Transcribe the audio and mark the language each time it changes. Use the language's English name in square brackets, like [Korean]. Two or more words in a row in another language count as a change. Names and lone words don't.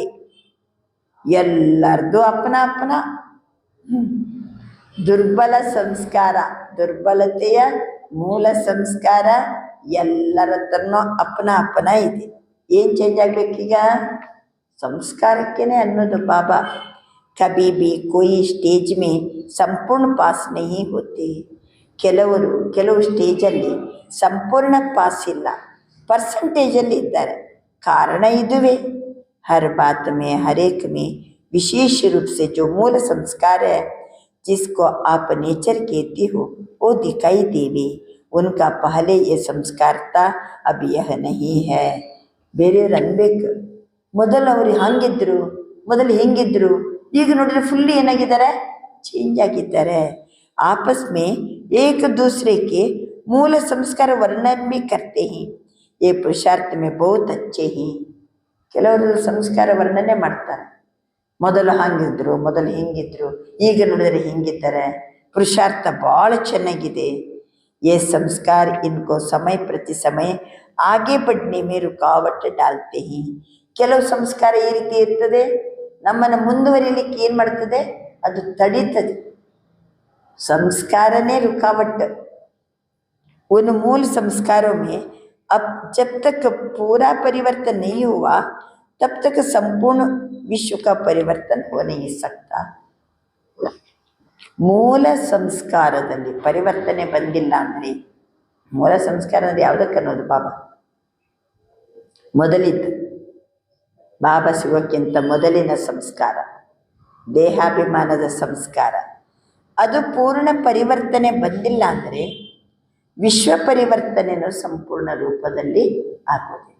[Kannada] ಎಲ್ಲರದು [Hindi] अपना अपना [Kannada] ದುರ್ಬಲ ಸಂಸ್ಕಾರ, ದುರ್ಬಲತೆಯ ಮೂಲ ಸಂಸ್ಕಾರ ಎಲ್ಲರ ಹತ್ರನೂ [Hindi] अपना अपना [Kannada] ಇದೆ. ಏನು ಚೇಂಜ್ ಆಗಬೇಕೀಗ? ಸಂಸ್ಕಾರಕ್ಕೇನೆ ಅನ್ನೋದು ಬಾಬಾ. [Hindi] कभी भी कोई स्टेज में संपूर्ण पास नहीं होते. [Kannada] ಕೆಲವು ಸ್ಟೇಜಲ್ಲಿ ಸಂಪೂರ್ಣ ಪಾಸ್ ಇಲ್ಲ, ಪರ್ಸೆಂಟೇಜಲ್ಲಿ ಇದ್ದಾರೆ. ಕಾರಣ ಇದುವೇ. [Hindi] हर बात में हर एक में विशेष रूप से जो मूल संस्कार है जिसको आप नेचर कहते हो वो दिखाई देवे. उनका पहले ये संस्कार था, अब यह नहीं है. [Kannada] ಬೇರೆಯವ್ರು ಅನ್ಬೇಕು, ಮೊದಲು ಅವರು ಹಂಗಿದ್ರು, ಮೊದಲು ಹೆಂಗಿದ್ರು, ಈಗ ನೋಡಿದ್ರೆ ಫುಲ್ ಏನಾಗಿದ್ದಾರೆ, ಚೇಂಜ್ ಆಗಿದ್ದಾರೆ. [Hindi] आपस में एक दूसरे के मूल संस्कार वर्णन भी करते हैं. ये पुरुषार्थ में बहुत अच्छे हैं. [Kannada] ಕೆಲವರು ಸಂಸ್ಕಾರ ವರ್ಣನೆ ಮಾಡ್ತಾರೆ. ಮೊದಲು ಹಾಗಿದ್ರು, ಮೊದಲು ಹಿಂಗಿದ್ರು, ಈಗ ನೋಡಿದರೆ ಹಿಂಗಿದ್ದಾರೆ. ಪುರುಷಾರ್ಥ ಭಾಳ ಚೆನ್ನಾಗಿದೆ. [Hindi] ये संस्कार इनको समय प्रति समय आगे बढ़ने में रुकावट डालते हैं. [Kannada] ಕೆಲವು ಸಂಸ್ಕಾರ ಈ ರೀತಿ ಇರ್ತದೆ, ನಮ್ಮನ್ನು ಮುಂದುವರಿಲಿಕ್ಕೆ ಏನು ಮಾಡ್ತದೆ, ಅದು ತಡೀತದೆ. [Hindi] संस्कार ने रुकावट. उन मूल संस्कारों में अब जब तक पूरा परिवर्तन नहीं हुआ तब तक संपूर्ण विश्व का परिवर्तन हो नहीं सकता. [Kannada] ಮೂಲ ಸಂಸ್ಕಾರದಲ್ಲಿ ಪರಿವರ್ತನೆ ಬಂದಿಲ್ಲ ಅಂದರೆ, ಮೂಲ ಸಂಸ್ಕಾರ ಅಂದರೆ ಯಾವುದಕ್ಕೆ ಅನ್ನೋದು ಬಾಬಾ ಮೊದಲಿದ್ದು, ಬಾಬಾ ಸಿಗೋಕ್ಕಿಂತ ಮೊದಲಿನ ಸಂಸ್ಕಾರ ದೇಹಾಭಿಮಾನದ ಸಂಸ್ಕಾರ, ಅದು ಪೂರ್ಣ ಪರಿವರ್ತನೆ ಬಂದಿಲ್ಲ ಅಂದರೆ ವಿಶ್ವ ಪರಿವರ್ತನೆಯೂ ಸಂಪೂರ್ಣ ರೂಪದಲ್ಲಿ ಆಗೋದಿಲ್ಲ.